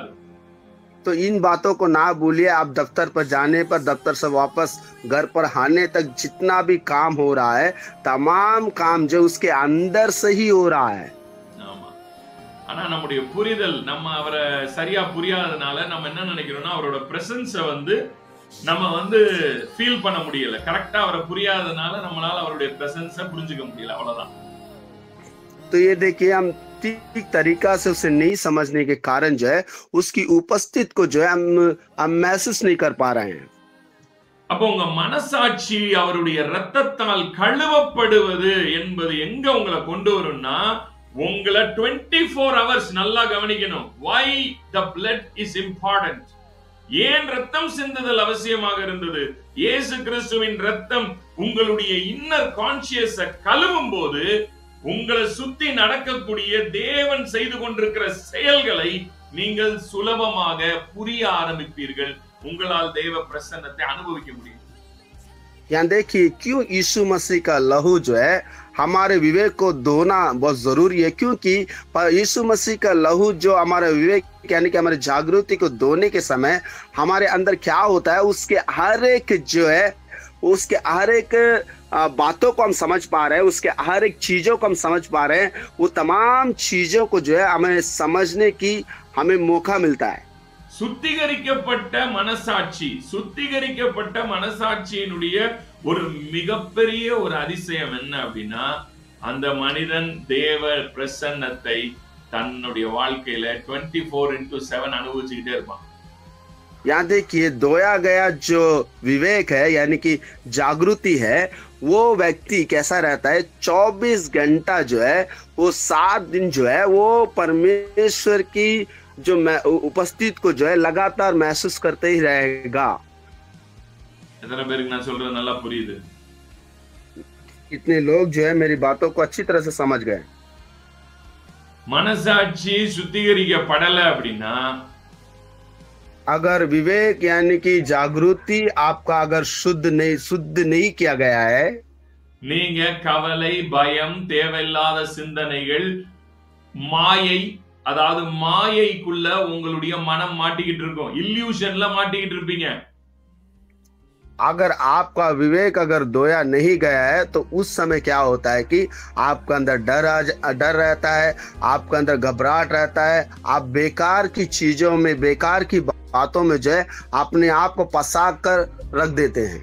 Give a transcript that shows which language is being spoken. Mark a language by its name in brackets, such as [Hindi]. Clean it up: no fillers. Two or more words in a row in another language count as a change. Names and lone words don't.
[Hindi] तो इन बातों को ना भूलिए। आप दफ्तर पर जाने पर, दफ्तर से वापस घर पर आने तक जितना भी काम हो रहा है, तमाम काम जो उसके अंदर से ही हो रहा है। [Tamil] ஆனா நம்முடைய புரிதல், நம்ம அவரை சரியா புரியாதனால நம்ம என்ன நினைக்கிறோம்னா அவரோட பிரசன்ஸை வந்து நம்ம வந்து ஃபீல் பண்ண முடியல. கரெக்டா அவரை புரியாதனால நம்மளால அவருடைய பிரசன்ஸை புரிஞ்சுக்க முடியல, அவ்வளவுதான். [Hindi] तो ये देखिए हम ठीक तरीका से उसे नहीं समझने के कारण जो है उसकी उपस्थिति को जो है हम महसूस नहीं कर पा रहे हैं. [Tamil] அப்போ உங்க மனசாட்சி அவருடைய இரத்தத்தால் கழுவப்படுவது என்பது எங்க உங்களை கொண்டு வரும்னா, உங்களை 24 hours நல்லா கவனிக்கணும். [English] why the blood is important, [Tamil] ஏன் ரத்தம் சிந்துதல் அவசியமாக இருந்தது. இயேசு கிறிஸ்துவின் ரத்தம் உங்களுடைய [English] inner conscience [Tamil] கழுவும் போது உங்களை சுத்தி நடக்கக்கூடிய தேவன் செய்து கொண்டிருக்கிற செயல்களை நீங்கள் சுலபமாக புரிய ஆரம்பிப்பீர்கள். உங்களால் தேவ பிரசன்னத்தை அனுபவிக்க முடியும். [Hindi] यहाँ देखिए क्यों यीशु मसीह का लहू जो है हमारे विवेक को धोना बहुत जरूरी है, क्योंकि यीशु मसीह का लहू जो हमारे विवेक यानी कि हमारे जागृति को धोने के समय हमारे अंदर क्या होता है, उसके हर एक जो है उसके हर एक बातों को हम समझ पा रहे हैं, उसके हर एक चीजों को हम समझ पा रहे हैं. वो तमाम चीजों को जो है हमें समझने की हमें मौका मिलता है. [Tamil] சுத்திகரிக்கப்பட்ட மனசாட்சி, சுத்திகரிக்கப்பட்ட மனசாட்சியினுடைய ஒரு மிகப்பெரிய ஒரு அதிசயம் என்ன அப்படின்னா, அந்த மனிதன் தேவ பிரசன்னத்தை தன்னுடைய வாழ்க்கையில 24/7 அனுபவிச்சுக்கிட்டே இருப்பான். [Hindi] यहाँ देखिए धोया गया जो विवेक है यानी कि जागृति है, वो व्यक्ति कैसा रहता है 24 घंटा जो है वो 7 दिन जो है वो परमेश्वर की जो उपस्थिति को जो है लगातार महसूस करते ही रहेगा. [Tamil] எத்தனை பேருக்கு நான் சொல்றது நல்லா புரியுது? [Hindi] इतने लोग जो है मेरी बातों को अच्छी तरह से समझ गए. [Tamil] மனசாட்சி சுத்திகரிக்கப்படல அப்படின்னா, [Hindi] अगर विवेक यानी कि जागृति आपका अगर शुद्ध नहीं किया गया है, [Tamil] நீங்க கவலை, பயம், தேவையில்லாத சிந்தனைகள், மாயை, அதாவது மாயைக்குள்ள உங்களுடைய மனம் மாட்டிக்கிட்டு இருக்கும், இல்யூஷன்ல மாட்டிக்கிட்டு இருப்பீங்க. [Hindi] अगर आपका विवेक अगर धोया नहीं गया है तो उस समय क्या होता है कि आपका अंदर डर रहता है, आपका अंदर घबराहट रहता है, आप बेकार की चीजों में, बेकार की बातों में जो है अपने आप को फंसा कर रख देते हैं.